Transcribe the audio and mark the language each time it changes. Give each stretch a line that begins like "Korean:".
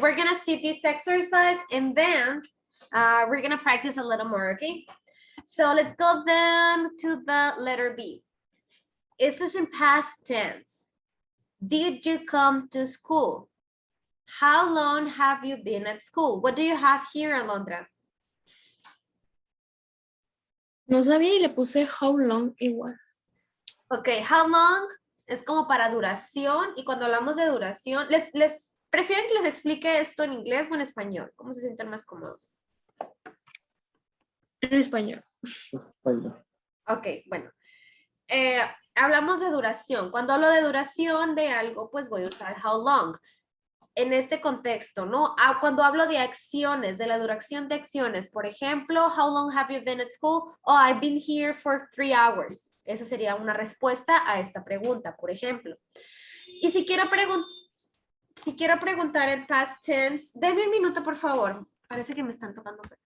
English: We're gonna see this exercise and then we're gonna practice a little more, okay? So let's go then to the letter B. Is this in past tense? Did you come to school? How long have you been at school? What do you have here, Alondra?
Spanish: No sabía y le puse how long igual. Ok, how long es como para duración y cuando hablamos de duración, ¿les prefieren que les explique esto en inglés o en español? ¿Cómo se sienten más cómodos? En español. Bueno, Ok, bueno. Hablamos de duración. Cuando hablo de duración de algo, pues voy a usar how long. En este contexto, ¿no? Cuando hablo de acciones, de la duración de acciones, por ejemplo,
English: how long have you been at school? Oh, I've been here for 3 hours.
Spanish: Esa sería una respuesta a esta pregunta, por ejemplo. Y si quiero preguntar en past tense, denme un minuto, por favor. Parece que me están tocando.